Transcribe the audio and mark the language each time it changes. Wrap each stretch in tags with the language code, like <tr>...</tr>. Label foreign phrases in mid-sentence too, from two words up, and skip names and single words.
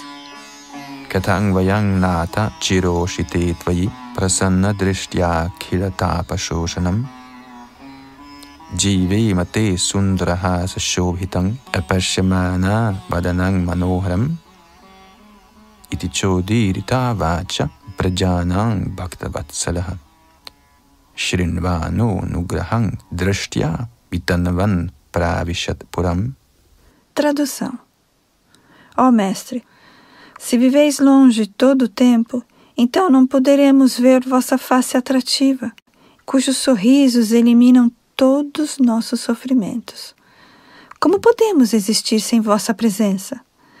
<sa>Katang vayang nata chiroshite tvayi prasanna drishtya khilatapa shoshanam jive mate sundraha sashobhitang apashyamana vadanang manoharam iti chodirita vacha prajanang bhaktavatsalah shrinvano nugrahang drishtya vitanvan pravishat puram.</sa> <pt>Tradução. Ó Mestre, se viveis longe todo o tempo, então não poderemos ver vossa face atrativa, cujos sorrisos eliminam todos nossos sofrimentos. Como podemos existir sem vossa presença?</pt>